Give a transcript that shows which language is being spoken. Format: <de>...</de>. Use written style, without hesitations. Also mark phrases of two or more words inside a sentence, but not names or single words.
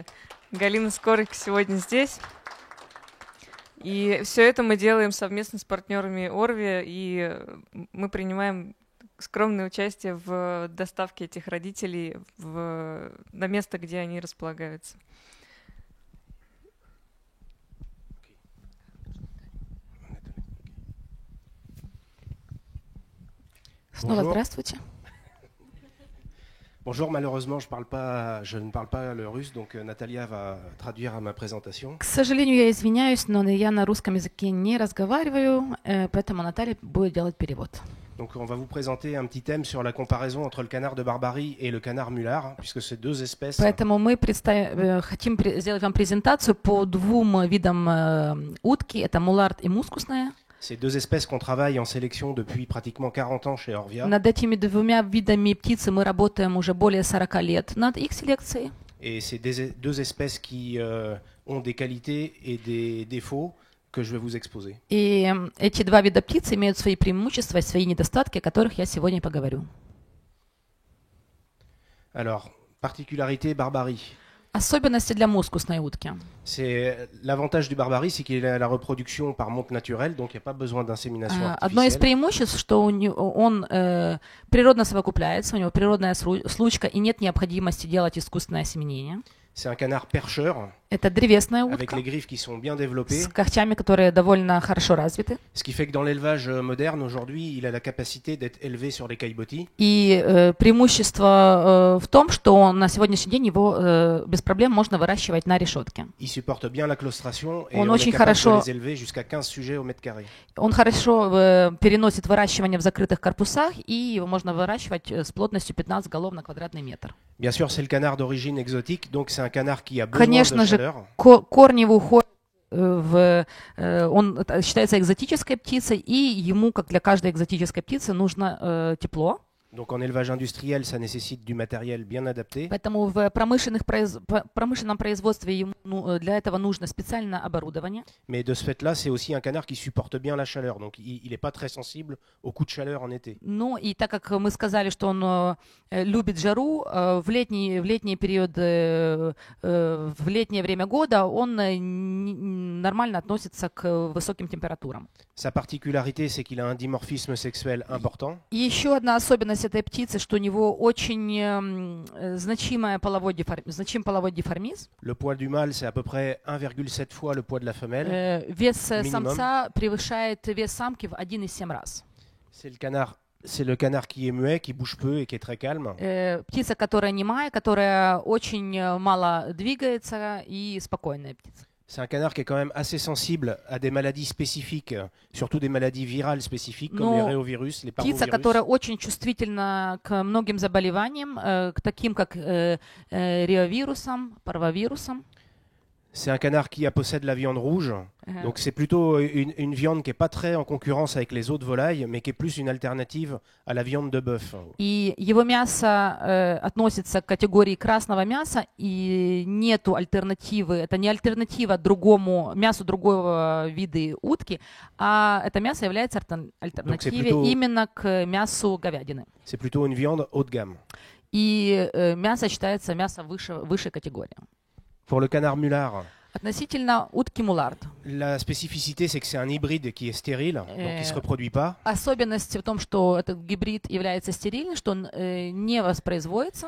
<ru>Галина Скорик сегодня здесь. И все это мы делаем совместно с партнерами Орви, и мы принимаем скромное участие в доставке этих родителей на место, где они располагаются. Снова здравствуйте.</ru> <fr>Bonjour, malheureusement, je ne parle pas le russe, donc Natalia va traduire ma présentation.</fr> <ru>К сожалению, я извиняюсь, но я на русском языке не разговариваю, поэтому Наталья будет делать перевод.</ru> <fr>Donc on va vous présenter un petit thème sur la comparaison entre le canard de Barbarie et le canard mulard, puisque c'est deux espèces.</fr> <ru>Поэтому мы хотим сделать вам презентацию по двум видам утки, это мулард и мускусная.</ru> <fr>C'est deux espèces qu'on travaille en sélection depuis pratiquement 40 ans chez Orvia.</fr> <ru>Над этими двумя видами птицы мы работаем уже более 40 лет над их селекцией.</ru> <fr>Et c'est deux espèces qui ont des qualités et des défauts que je vais vous exposer.</fr> <ru>И эти два вида птиц имеют свои преимущества и свои недостатки, о которых я сегодня поговорю.</ru> <fr>Alors, particularité Barbarie.</fr> <ru>Особенности для мускусной утки.</ru> <fr>C'est l'avantage du Barbarie, c'est qu'il a la reproduction par monte naturelle, donc il n'y a pas besoin d'insémination artificielle.</fr> <ru>Одно из преимуществ, что он природно совокупляется, у него природная случка и нет необходимости делать искусственное осеменение.</ru> <fr>C'est un canard percheur.</fr> <ru>Это древесная</ru> <fr>Avec</fr> <ru>утка</ru> <fr>les griffes qui sont bien développées.</fr> <ru>с когтями, которые довольно хорошо развиты.</ru> <fr>Ce qui fait que dans l'élevage moderne aujourd'hui, il a la capacité d'être élevé sur les caillebotis.</fr> <ru>И преимущество в том, что на сегодняшний день его без проблем можно выращивать на решетке.</ru> <fr>Il supporte bien la claustration et</fr> <ru>Он</ru> <fr>on est</fr> <ru>очень</ru> <fr>capable</fr> <ru>хорошо,</ru> <fr>de les élever jusqu'à 15 sujets au mètre carré.</fr> <ru>Он хорошо переносит выращивание в закрытых корпусах, и его можно выращивать с плотностью 15 голов на квадратный метр.</ru> <fr>Bien sûr, c'est le canard d'origine exotique, donc c'est un canard qui a besoin</fr> <ru>Конечно</ru> <fr>de</fr> <ru>же,</ru> <fr>chaleur.</fr> <ru>корни его уходят он считается экзотической птицей, и ему, как для каждой экзотической птицы, нужно тепло.</ru> <fr>Donc en élevage industriel, ça nécessite du matériel bien adapté.</fr> <ru>Поэтому в промышленном производстве для этого нужно специальное оборудование.</ru> <fr>Mais de ce fait-là, c'est aussi un canard qui supporte bien la chaleur, donc il n'est pas très sensible aux coups de chaleur en été.</fr> <ru>Ну и так как мы сказали, что он любит жару, в летние периоды, в летнее время года он нормально относится к высоким температурам.</ru> <fr>Sa particularité, c'est qu'il a un dimorphisme sexuel important.</fr> <ru>И еще одна особенность этой птицы, что у него очень значим половой дифформизм.</ru> <fr>Le poids du mâle, c'est à peu près 1,7 fois le poids de la femelle.</fr> <ru>Вес самца превышает вес самки в 1,7 раз.</ru> <fr>C'est le canard qui est muet, qui bouge peu et qui est très calme.</fr> <ru>Птица, которая немая, которая очень мало двигается и спокойная птица.</ru> <fr>C'est un canard qui est quand même assez sensible à des maladies spécifiques, surtout des maladies virales spécifiques comme les réovirus, les</fr> <ru>птица,</ru> <fr>parvovirus.</fr> <ru>которая очень чувствительна к многим заболеваниям, к таким как реовирусам, парвовирусам.</ru> <fr>C'est un canard qui possède la viande rouge, donc c'est plutôt une viande qui n'est pas très en concurrence avec les autres volailles, mais qui est plus une alternative à la viande de bœuf.</fr> <ru>И его мясо относится к категории красного мяса, и нету альтернативы, это не альтернатива мясу другого вида утки, а это мясо является альтернативой именно к мясу говядины.</ru> <fr>C'est plutôt une viande haut de gamme.</fr> <ru>И мясо считается мясо высшей категории.</ru> <fr>Pour le canard mulard,</fr> <ru>относительно утки мулард.</ru> <fr>La spécificité, c'est que c'est un hybride qui est stérile, donc qui ne se reproduit pas.</fr> <ru>Особенность в том, что этот гибрид является стерильным, что он не воспроизводится.</ru>